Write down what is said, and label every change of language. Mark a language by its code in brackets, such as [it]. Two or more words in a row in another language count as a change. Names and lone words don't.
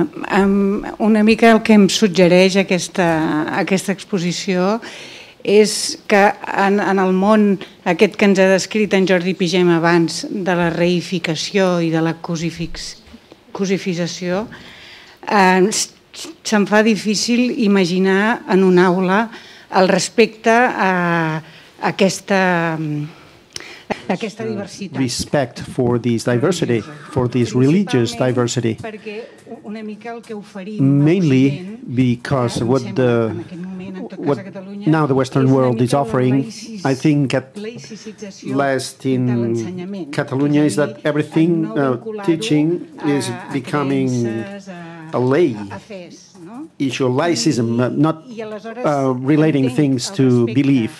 [ca] Una mica el que em suggereix aquesta exposició és que en el món aquest que ens ha descrit en Jordi Pigem abans, de la reificació i de la cosifització, se'm fa difícil imaginar en una aula el respecte a aquesta diversitat. [en] Respect for this diversity, for this religious diversity. [ca] Perquè una mica el que oferim [en] mainly because what what now the Western world is offering, I think at last in Catalonia, is that everything teaching is becoming a lay issue, laicism, not relating things to belief.